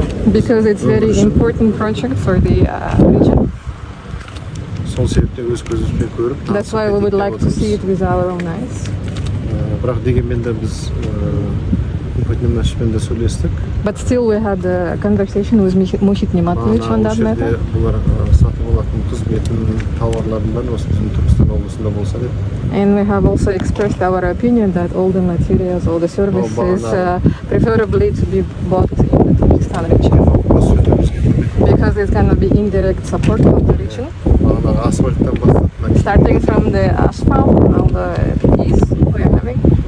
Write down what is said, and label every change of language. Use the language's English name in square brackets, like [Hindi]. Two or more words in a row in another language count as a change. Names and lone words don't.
[English] Because it's very important project for the region. [Kazakh] Сол себептен өз көзімізбен көріп. [English] That's why we would like to see it with our own eyes. [Kazakh] Бірақ дегенмен де біз предпринимательмен де сөйлестік. [English] But still we had a conversation with Muhit Nimatovich on that matter. [Kazakh] Бұлар сатып алатын қызметін, тауарларын бәрін осы біздің Түркістан облысында болса деп. [English] And we have also expressed our opinion that all the materials, all the services preferably to be bought in the Turkestan region. Because it's going to be indirect support of the region. Starting from the asphalt, all the piece we are having.